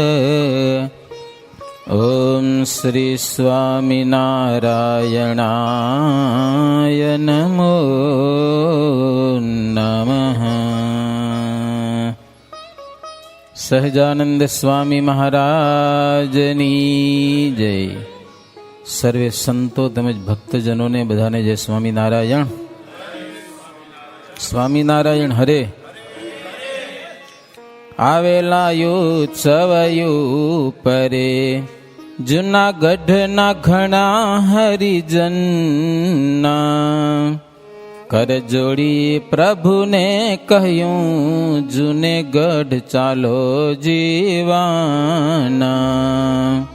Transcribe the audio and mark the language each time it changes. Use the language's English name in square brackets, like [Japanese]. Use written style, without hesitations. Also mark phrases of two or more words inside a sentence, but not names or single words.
[Sanskrit] ॐ श्री स्वामिनारायणाय नमो नमः। [Gujarati] સહજાનંદ સ્વામી મહારાજની જય। સર્વે સંતો તેમજ ભક્તજનોને બધાને જય સ્વામિનારાયણ। સ્વામિનારાયણ હરે। આવેલા ઉત્સવયું પરે જુનાગઢના ઘણા હરિજનના કર જોડી પ્રભુને કહ્યું જુનેગઢ ચાલો જીવાના।